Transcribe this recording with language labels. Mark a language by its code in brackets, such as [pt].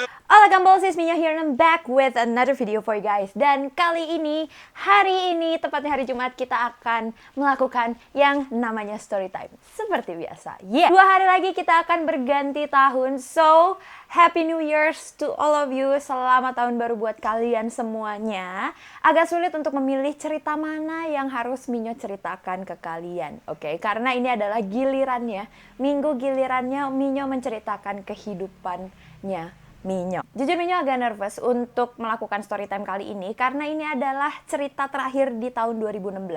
[en] Hola Gambols, it's Mia here and I'm back with another video for you guys. [id] Dan kali ini, hari ini, tepatnya hari Jumat, kita akan melakukan yang namanya story time. Seperti biasa. Yeah. 2 hari lagi kita akan berganti tahun. [en] So, Happy New Year's to all of you. [id] Selamat tahun baru buat kalian semuanya. Agak sulit untuk memilih cerita mana yang harus Minyo ceritakan ke kalian. Oke, karena ini adalah gilirannya. Minggu gilirannya Minyo menceritakan kehidupannya Minyo. Jujur Minyo agak nervous untuk melakukan story time kali ini karena ini adalah cerita terakhir di tahun 2016.